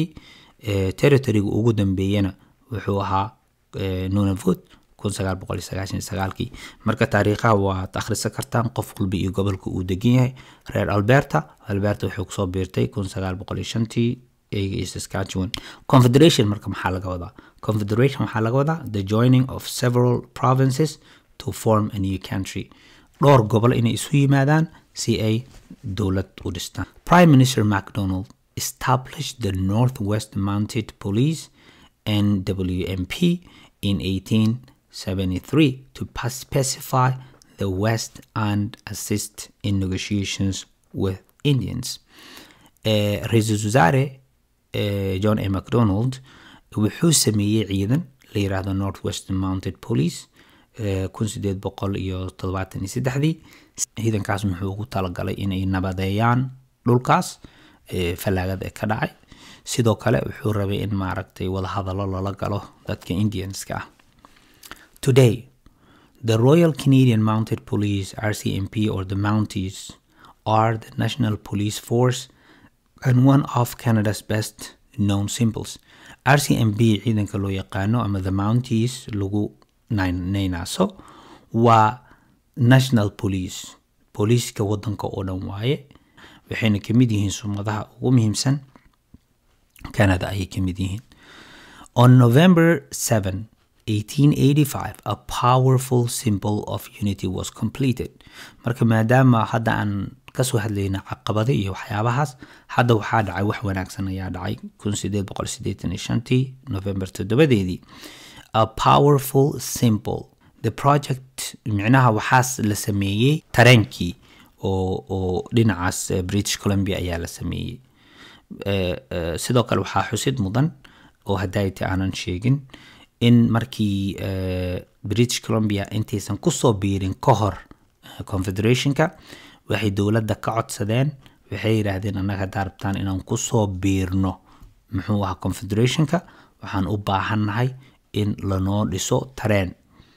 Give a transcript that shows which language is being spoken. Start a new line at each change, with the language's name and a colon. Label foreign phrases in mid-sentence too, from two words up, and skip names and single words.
Somali: territoryga ugu dambeeyana wuxuu ahaa Nunavut 1999kii. marka taariikhaha waad akhrisan kartaan, qof walba iyo gobolka uu degan yahay. reer Alberta waxay ku soo biirtay 1905 iyo Saskatchewan. Confederation marka maxaa laga wadaa? Confederation waxaa laga wadaa
English: the joining of several provinces to form a new country.
Somali: dhowr gobol inay isu yimaadaan si ay dowlad u dhistaan.
English: Prime Minister MacDonald established the Northwest Mounted Police NWMP in 1873 to specify the West and assist in negotiations with Indians.
Somali: Ra'iisul Wasaare John A. MacDonald wuxuu sameeyey ciidan la yiraahdo Northwestern Mounted Police 1873. ciidankaas muxuu ugu talagalay inay nabadeeyaan dhulkaas fallaagada ka dhacay. sidoo kale wuxuu rabay in maaragtay wada hadallo lala galo dadka Indianska ah.
English: Today, the Royal Canadian Mounted Police RCMP, or the Mounties, are the national police force and one of Canada's best known symbols.
Somali: RCMP ciidanka loo yaqaano ama the Mounties lagu naynaaso waa
English: national police,
Somali: booliiska wadanka oo dhan waaye, waxayna ka mid yihiin sumadaha ugu muhiimsan Canada ayay ka mid yihiin.
English: On November 7, 1885, a powerful symbol of unity was completed.
Somali: marka maadaama hadda aan kasoo hadlayna caqabado iyo waxyaabahaas, hadda waxaa dhacay wax wanaagsan ayaa dhacay 1885 November 7.
English: A powerful symbol. The project
Somali: micnaha waxaas la sameeyey tareenkii oo dhinacaas British Columbia ayaa la sameeyey. sidoo kale waxaa xusid mudan oo hadayta aanan sheegin in markii British Columbia intaysan ku soo biirin ka hor Confederationka waxay dowladda ka codsadeen, waxay yiraahdeen annaga darabtaan inaan ku soo biirno muxuu ahaa Confederationka, waxaan u baahannahay in lanoo dhiso tareen